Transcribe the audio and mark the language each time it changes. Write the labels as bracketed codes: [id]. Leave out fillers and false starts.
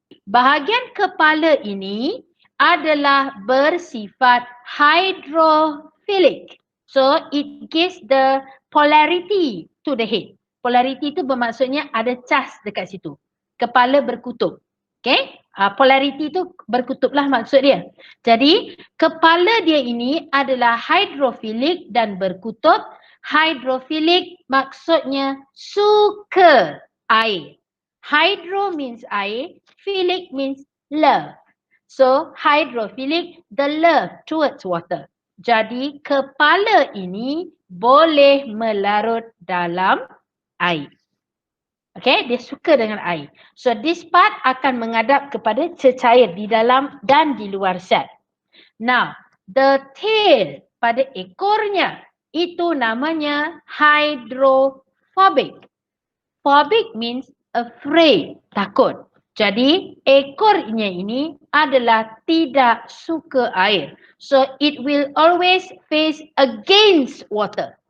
[ms] Bahagian kepala ini adalah bersifat hydrophilic. [en] So it gives the polarity to the head. [ms] Polarity itu bermaksudnya ada cas dekat situ. Kepala berkutub. Okay? Polarity itu berkutublah maksud dia. Jadi kepala dia ini adalah hydrophilic dan berkutub. Hydrophilic maksudnya suka air. [en] Hydro means air, philic means love. So hydrophilic, the love towards water. [ms] Jadi kepala ini boleh melarut dalam air. Okay, dia suka dengan air. [en] So this part [ms] akan menghadap kepada cecair di dalam dan di luar sel. [en] Now, the tail [ms] pada ekornya itu namanya [en] hydrophobic. Phobic means afraid, [ms] takut. Jadi ekornya ini adalah tidak suka air. [en] So it will always face against water.